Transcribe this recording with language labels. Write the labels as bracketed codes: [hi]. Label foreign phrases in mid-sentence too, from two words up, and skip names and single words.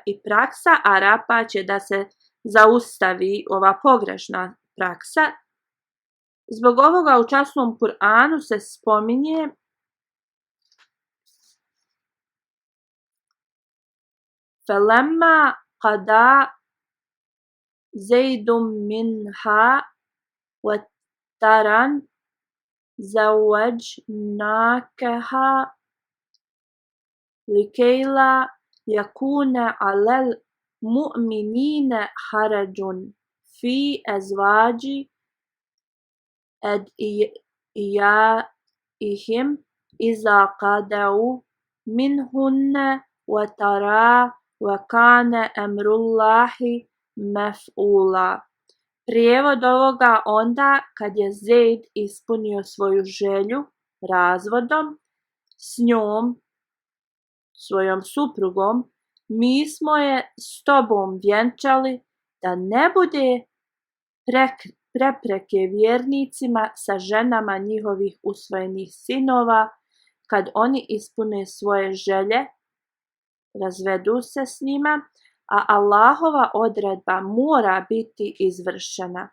[bs] I praksa Arapa će da se zaustavi ova pogrešna praksa. Zbog ovoga u časnom Kur'anu se spominje [ar] فلما قضى زيد منها وطرا زوجناكها لكي لا يكون على المؤمنين حرج في أزواج أدعيائهم إذا قضوا منهن وطرا وكان أمر الله مفعولا. [bs] Prijevod ovoga: onda kad je Zaid ispunio svoju želju razvodom s njom, svojom suprugom, mi smo je s tobom vjenčali da ne bude prepreke vjernicima sa ženama njihovih usvojenih sinova kad oni ispune svoje želje, razvedu se s njima, a Allahova odredba mora biti izvršena.